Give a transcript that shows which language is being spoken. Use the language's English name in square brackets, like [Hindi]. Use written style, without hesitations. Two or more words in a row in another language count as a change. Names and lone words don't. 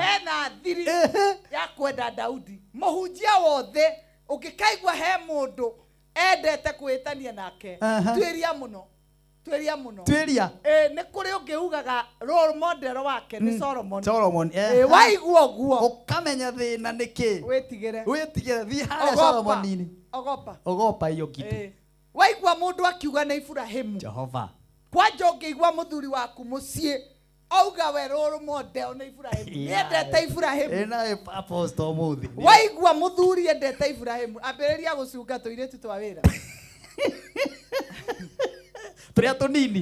[Kikuyu] hena thiri ya kwenda Daudi mũhunjia wothe ũngĩkaigua he mũndũ endete kwĩtania nake tuĩria mũno tuĩria nĩ kũrĩ ũngĩugaga [English] role model [Kikuyu] wake nĩ Solomon waigua ũguo ũkamenya thĩna nĩkĩ wĩtigĩre thiĩ harĩa Solomon-inĩ [Swahili] ogopa hiyo kitu [Kikuyu] waigua mũndũ akiuga nĩ Ibrahimu Jehova kwanja ũngĩigua mũthuri waku mũciĩ auga we [English] role model [Kikuyu] nĩ Ibrahimu endete Ibrahimu ena apostle mũthĩ waigua mũthuri endete Ibrahimu ambĩrĩria gũcunga tũirĩtu twa wĩra tũrĩa tũnini